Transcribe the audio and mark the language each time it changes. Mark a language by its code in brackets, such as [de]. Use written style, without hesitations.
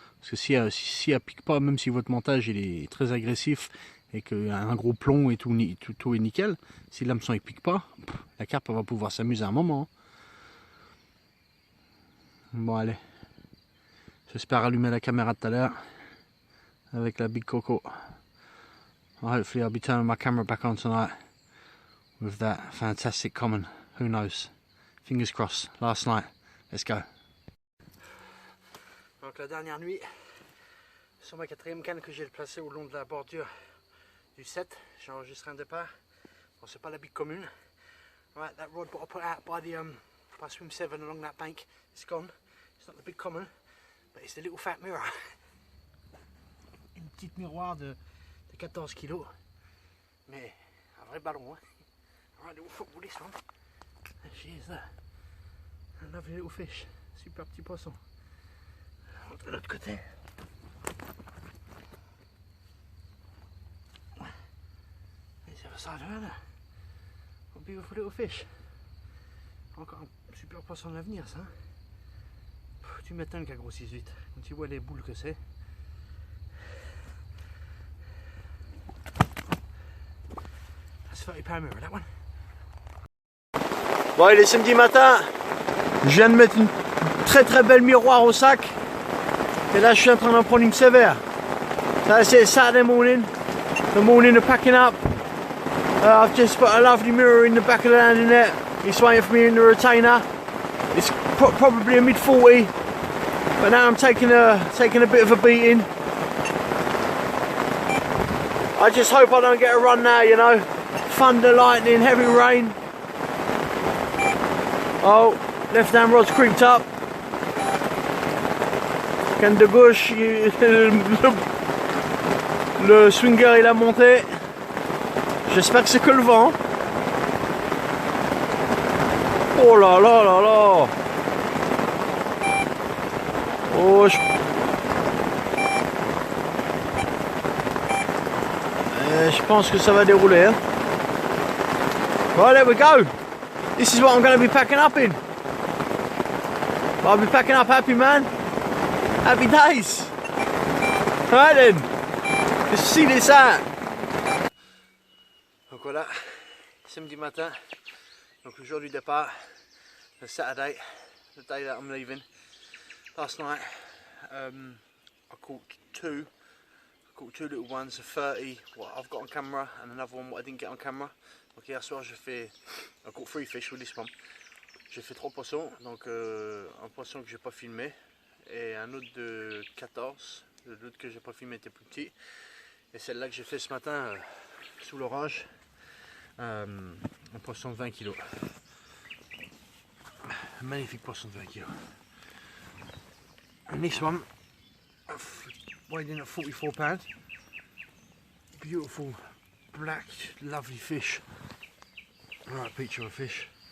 [fr] Parce que si elle pique pas, même si votre montage il est très agressif et qu'il y a un gros plomb et tout est nickel, si l'hameçon il pique pas, la carpe va pouvoir s'amuser un moment. Bon allez, j'espère allumer la caméra tout à l'heure avec la Big Coco. [en] Hopefully I'll be turning my camera back on tonight with that fantastic common. Who knows? Fingers crossed. Last night. Let's go. [fr] Donc la dernière nuit, sur ma 4e canne que j'ai placée au long de la bordure du 7, j'ai enregistré un départ. Bon, c'est pas la big commune. [en] Right, that rod what I put out by swim 7 along that bank, it's gone. It's not the big common, but it's the little fat mirror. [fr] Une petite miroir de 14 kg, mais un vrai ballon. Hein. [en] Alright, little football this one. There she is there. A lovely little fish. [fr] Super petit poisson. De l'autre côté. [en] There's the other side of her there. A beautiful little fish. [fr] Encore un super poisson à l'avenir ça. Tu m'étonnes qu'elle grossisse vite. Quand tu vois les boules que c'est. [en] That's 30 pound mirror, that one. [fr] Bon, il est samedi matin. Je viens de mettre une très belle miroir au sac. Et là, je suis en train d'en prendre une sévère. [en] So it's Saturday morning. The morning of packing up. I've just put a lovely mirror in the back of the landing net. It's waiting for me in the retainer. It's probably a mid 40. But now I'm taking a bit of a beating. I just hope I don't get a run now, you know. Thunder, lightning, heavy rain. Oh, left hand rod's creeped up. [fr] Canne de gauche, le swinger il a monté. J'espère que c'est que le vent. Oh là là là là. Oh, je pense que ça va dérouler. [en] Hein. Right, there we go. This is what I'm going to be packing up in. I'll be packing up happy, man. Happy days. Alright then. Let's see this out. [fr] Donc voilà, samedi matin. Donc le jour du départ. [en] The Saturday, the day that I'm leaving. Last night, I caught two little ones, a 30, what I've got on camera, and another one what I didn't get on camera. [fr] Donc hier soir [en] I caught 3 fish with this one. [fr] J'ai fait 3 poissons, donc un poisson que j'ai pas filmé et un autre de 14. L'autre que j'ai pas filmé était plus petit. Et celle-là que j'ai fait ce matin sous l'orage, un poisson de 20 kg. Un magnifique poisson de 20 kg. [en] And this one, weighed in at 44 pounds. Beautiful, black, lovely fish. Right picture of a fish.